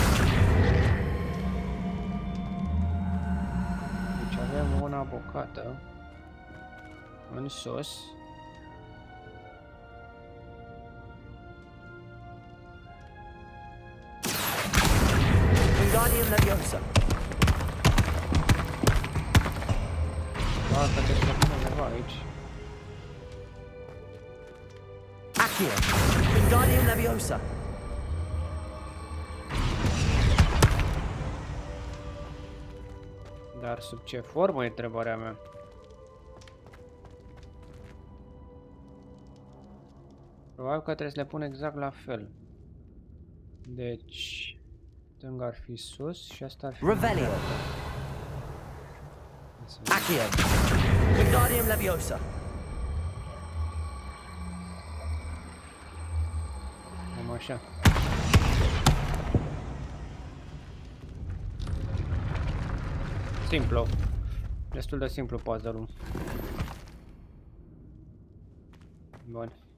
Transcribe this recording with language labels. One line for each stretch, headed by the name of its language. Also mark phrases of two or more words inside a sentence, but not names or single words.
Romanian: Deci avem una bocată în sus. Wingardium Leviosa. Asta te spune undeva aici. Accio. Wingardium Leviosa. Dar sub ce formă e întrebarea mea? Probabil că trebuie să le pun exact la fel. Deci, stânga ar fi sus și asta ar fi... Revelio. Accio. Wingardium Leviosa. Cam așa. Simplu. Destul de simplu puzzle-ul. Bun.